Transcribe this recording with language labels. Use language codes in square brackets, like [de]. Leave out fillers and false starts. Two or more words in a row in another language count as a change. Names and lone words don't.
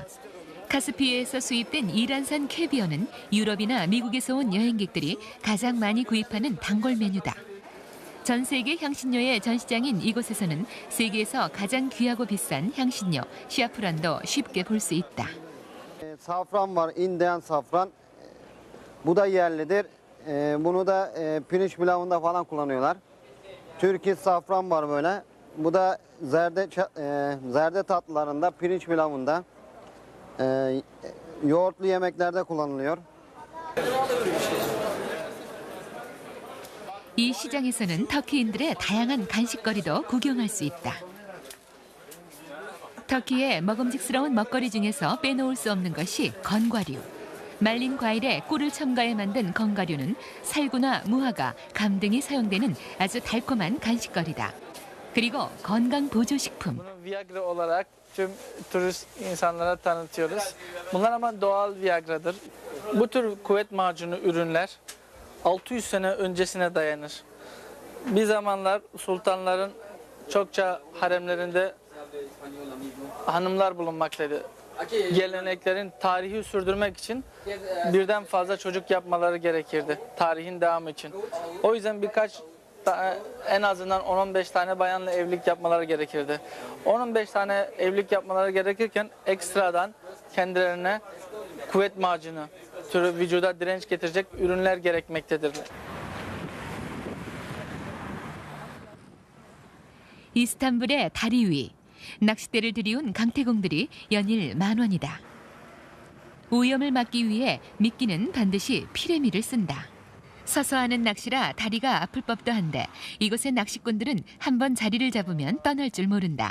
[ko] 카스피해에서 수입된 이란산 캐비어는 유럽이나 미국에서 온 여행객들이 가장 많이 구입하는 단골 메뉴다. 전 세계 향신료의 전시장인 이곳에서는 세계에서 가장 귀하고 비싼 향신료 샤프란도 쉽게 볼 수 있다. [tr] Safran var, Indian safran. Bu da yerlidir. Bunu da pirinç pilavında falan kullanıyorlar. Türkiye safran var böyle. Bu da zerde tatlılarında, pirinç pilavında, yoğurtlu yemeklerde kullanılıyor. [ko] 이 시장에서는 터키인들의 다양한 간식거리도 구경할 수 있다. 터키의 먹음직스러운 먹거리 중에서 빼놓을 수 없는 것이 건과류. 말린 과일에 꿀을 첨가해 만든 건과류는 살구나 무화과, 감 등이 사용되는 아주 달콤한 간식거리다. 그리고 건강 보조식품. [tr] Viagra olarak tüm turist insanlara tanıtıyoruz. Bunlar ama doğal Viagra'dır. Bu tür kuvvet macunu ürünler 600 sene öncesine dayanır. Bir zamanlar sultanların çokça haremlerinde hanımlar bulunmaktaydı. Geleneklerin tarihi sürdürmek için birden fazla çocuk yapmaları gerekirdi. Tarihin devamı için. O yüzden en azından 10-15 tane bayanla evlilik yapmaları gerekirdi. 10-15 tane evlilik yapmaları gerekirken ekstradan kendilerine kuvvet macunu türü vücuda direnç getirecek ürünler gerekmektedir. [ko] 이스탄불의 다리 위. 낚싯대를 들이운 강태공들이 연일 10,000원이다. 오염을 막기 위해 미끼는 반드시 피레미를 쓴다. 서서 하는 낚시라 다리가 아플 법도 한데 이곳의 낚시꾼들은 한번 자리를 잡으면 떠날 줄 모른다.